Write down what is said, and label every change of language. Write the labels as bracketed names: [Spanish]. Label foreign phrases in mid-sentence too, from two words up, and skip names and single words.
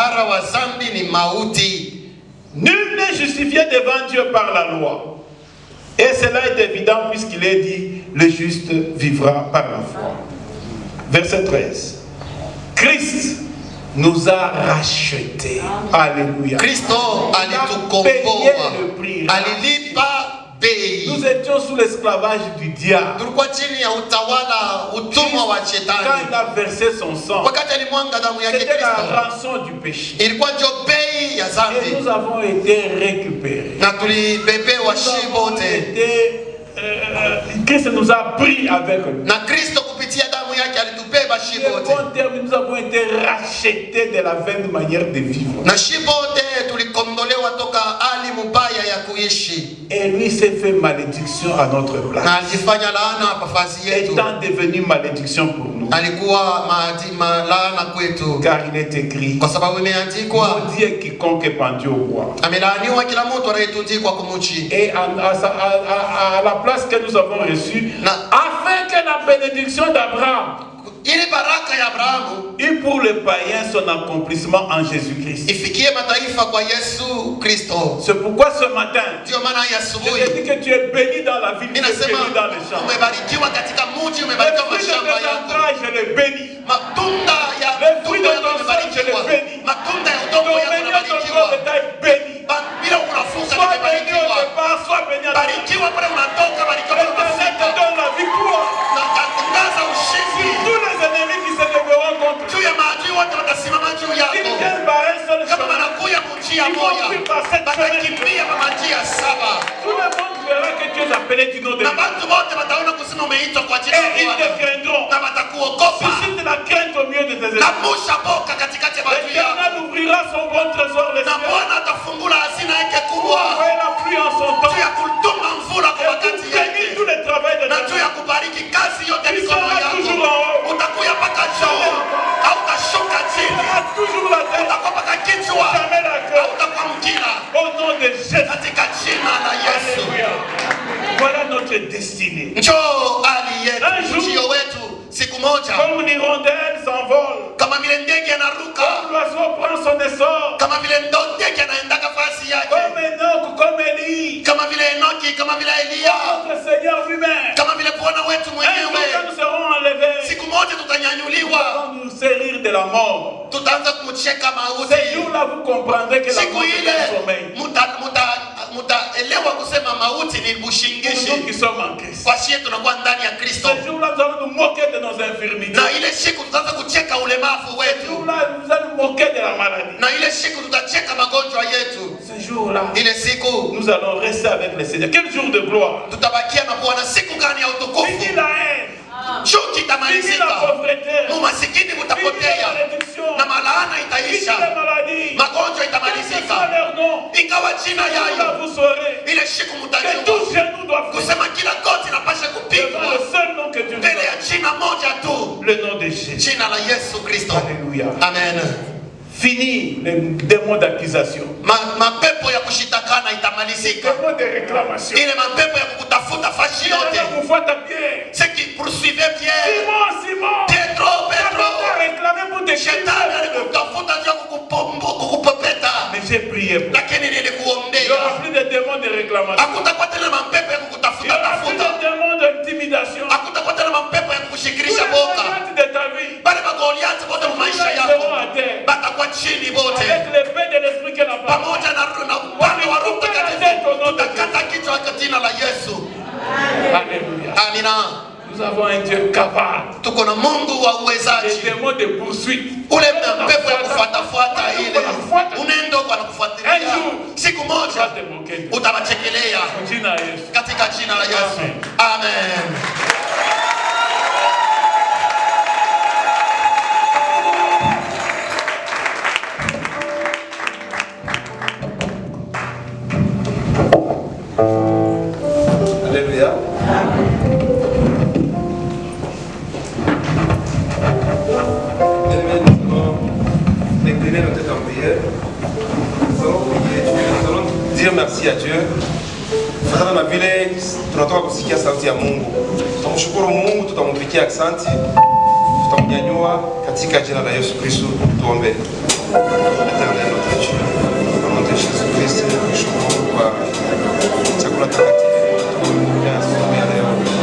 [French] Nul n'est justifié devant Dieu par la loi. Et cela est évident puisqu'il est dit, le juste vivra par la foi. Verset 13. Christ nous a rachetés. Alléluia. [Swahili] Christo alitukomboa. Alilipa bei. [French] Nous étions sous l'esclavage du diable. [Swahili] Tulikuwa chini ya utawala, utumwa wa shetani. [French] Quand il a versé son sang, [Swahili] wakati alimwanga damu yake [French] c'était Kristo, la rançon du péché. [Swahili] Ilikuwa ndio bei ya dhambi. [French] Et nous avons été récupérés. [Swahili] Na tulibebewa shibote. [French] Christ nous a pris avec lui. [Swahili] Na Kristo kupitia damu yake alitubeba shibote. [French] En termes, nous avons été rachetés de la vaine manière de vivre. [Swahili] Na shibote tulikombolewa toka hali mbaya ya kuishi. [French] Et lui s'est fait malédiction à notre place. [Swahili] Na alifanya laana nafasi yetu. [French] Étant devenu malédiction pour nous. [Swahili] Alikuwa laana kwetu. [French] Car il est écrit. [Swahili] Kwa sababu imeandikwa. [French] Maudit est quiconque est pendu au bois. [Swahili] Amelaaniwa kila mtu anayetundikwa kumuchi. [French] Et à la place que nous avons reçue, afin que la bénédiction d'Abraham [Swahili] ili baraka ya Abrahamu [French] et pour les païens son accomplissement en Jésus-Christ. [Swahili] Ifikie mataifa kwa Yesu Kristo. [French] C'est pourquoi ce matin, [Swahili] ndio maana ya asubuhi [French] je te dis que tu es béni dans la ville, tu es béni dans les champs. [Swahili] Umebarikiwa katika mji, umebarikiwa mashamba yako. [French] Je les bénis. [Swahili] Matunda ya [French] fruit de ton sang, je les bénis. [Swahili] Matunda ya udongo yako unabarikiwa. Bila unafuka umebarikiwa. Barikiwa pale unatoka, barikiwa pale unafika. Donne la victoire. Na kutangaza ushindi. [French] Tous les ennemis qui se lèveront contre [Swahili] juu ya maadui wote watasimama juu yako. Kama wanakuja njia moja, watakimbia kwa njia saba. [French] Tout le monde verra que tu es appelé du nom de Dieu. [Swahili] Na watu wote wataona kusema umeitwa kwa jina la Bwana. [French] Ils te craindront. [Swahili] Na watakuogopa. [French] Suscite la crainte au milieu de tes ennemis. [Swahili] Na musha boka katikati ya maadui yako. [French] L'Éternel ouvrira son bon trésor les cieux. [Swahili] Na Bwana atafungula hazina yake kubwa. [French] Envoyer la pluie en son temps. [Swahili] Juu ya kutuma mvula kwa wakati yake. [French] Tout le travail de [Swahili] na juu ya kubariki kazi yote ya mikono yako. Utakuya mpaka juu. Hautashuka chini. Utakuwa mpaka kichwa. Hautakuwa mkia. [French] Au nom de Jésus. [Swahili] Katika jina la Yesu. [French] Voilà notre destinée. [Swahili] Njoo hali yetu, ujio wetu siku moja. [French] Comme une hirondelle s'envole. [Swahili] Kama vile ndege anaruka. [French] Comme l'oiseau prend son essor. [Swahili] Kama vile ndege anaenda nafasi yake. [French] Comme Enoch, comme Élie. [Swahili] Kama vile Enoki, kama vile Elia. [French] Notre Seigneur lui-même. [Swahili] Kama vile Bwana wetu mwenyewe. [French] Nous serons enlevés. [Swahili] Siku moja tutanyanyuliwa. [French] Nous serons de la mort. [Swahili] Tutaanza kumcheka mauti. [French] Ce jour-là vous comprendrez que la mort est un sommeil. [Swahili] Mutaelewa kusema mauti ni bushingishi. [French] Nous qui sommes en Christ. [Swahili] Kwa sisi tunakuwa ndani ya Kristo. [French] Ce jour-là, nous allons nous moquer de nos infirmités. [Swahili] Na ile siku tutaanza kucheka ulemavu wetu. [French] Ce jour-là, nous allons nous moquer de la maladie. [Swahili] Na ile siku tutacheka magonjwa yetu. [French] Ce jour-là, [Swahili] ile siku [French] nous allons rester avec le Seigneur. Quel jour de gloire. [Swahili] Tutabakia na Bwana. Siku gani ya utukufu? [French] Fini la haine. [Swahili] Chuki itamalizika. Umasikini utapotea. Na malaana itaisha. Magonjwa itamalizika. Ingawa jina yayo, ile siku mtajua kusema kila goti napasha kupigwa mbele ya jina moja tu, jina la Yesu Kristo. Amen. [French] Fini les démons d'accusation. [Swahili] Mapepo ya kushitakana itamalizika. [French] Démons de réclamation. [Swahili] Ile mapepo ya kukutafuta fashi yote. [French] Ce qui poursuivait Pierre. Simon. Pedro. Réclamer pour te [Swahili] Shetani alikutafuta juu kukupopeta. [French] Mais j'ai prié pour. [Swahili] Lakini nilikuombea. [French] Il n'y aura plus de démons de réclamation. [Swahili] Hakutakuwa tena mapepo ya kukutafuta. [French] Il n'y aura plus de démons d'intimidation. [Swahili] Hakutakuwa tena mapepo ya kukushikilisha boka. Bale magoliati bote mu maisha yako batakuwa chini bote. Pamoja na upande wa Roho Mtakatifu tutakata kichwa kwa jina la Yesu. Amina. [French] Nous avons un Dieu capable. [Swahili] Tuko na Mungu wa uwezaji. [French] Des démons de poursuite. [Swahili] Ule pepo ya kufuata ile unaenda kwa kufuatilia. Siku moja utawachekelea katika jina la Yesu. Amen. Alléluia. [French] Décliner nos têtes en prière. Nous allons dire merci à Dieu. [Swahili] Fatana na vile tunatoka kusikia sauti ya Mungu. Tutamshukuru Mungu, tutampigia asante. Tutamnyanyua katika jina la Yesu Kristo. Tuombe. [French] Éternel notre Dieu, au nom de Jésus-Christ, [Swahili] tunakushukuru kwa chakula takatifu tunakuja asubuhi ya leo.